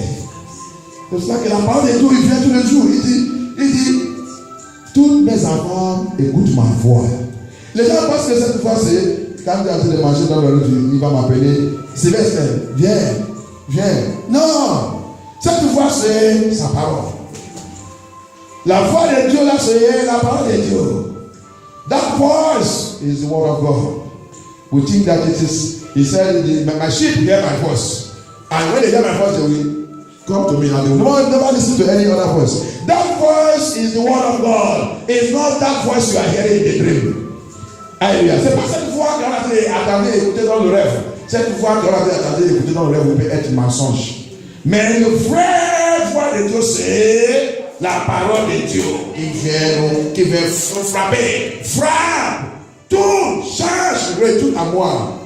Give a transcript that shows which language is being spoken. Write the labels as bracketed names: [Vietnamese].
[French] C'est pour ça que la parole de Dieu, il vient tous les jours. Il dit, tous mes enfants écoutent ma voix. Les gens pensent que cette fois c'est quand tu es en train de manger dans le rue, il va m'appeler Sylvestre, viens. Non, cette voix c'est sa parole. La voix de Dieu là c'est la parole de Dieu. [English] That voice is the word of God. We think that it is, he said, my sheep hear my voice. And when they hear my voice, they will come to me and they will never listen to any other voice. That voice is the word of God. It's not that voice you are hearing in the dream. [French] Alléluia. C'est pas cette voix qu'on a attendue et écoutée dans le rêve. Cette voix qu'on a attendue et écoutée dans le rêve peut être mensonge. Mais le vrai voix de Dieu, c'est la parole de Dieu. Qui vient frapper. Frappe. Tout change, retourne à moi.